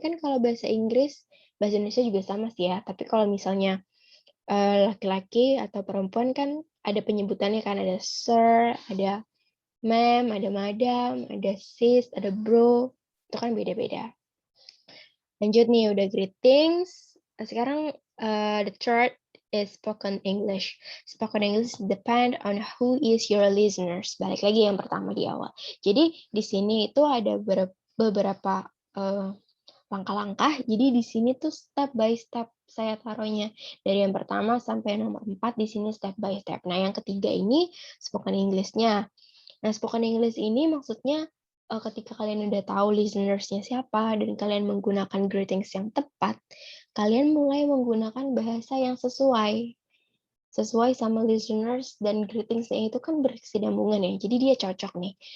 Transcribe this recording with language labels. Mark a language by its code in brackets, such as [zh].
[id] Kan kalau bahasa Inggris, bahasa Indonesia juga sama sih ya. Tapi kalau misalnya laki-laki atau perempuan kan ada penyebutannya kan, ada sir, ada ma'am, ada madam, ada sis, ada bro, itu kan beda-beda. Lanjut nih, udah greetings. Sekarang [en] the third is spoken English. Spoken English depend on who is your listeners. [id] Balik lagi yang pertama di awal. Jadi di sini itu ada beberapa langkah-langkah. Jadi di sini tuh [en] step by step [id] saya taruhnya. Dari yang pertama sampai nomor 4 di sini step by step. Nah, yang ketiga ini spoken English-nya. Nah, spoken English ini maksudnya ketika kalian udah tahu listeners-nya siapa dan kalian menggunakan greetings yang tepat, kalian mulai menggunakan bahasa yang sesuai sama listeners dan greetingsnya itu kan berkesinambungan ya. Jadi dia cocok nih.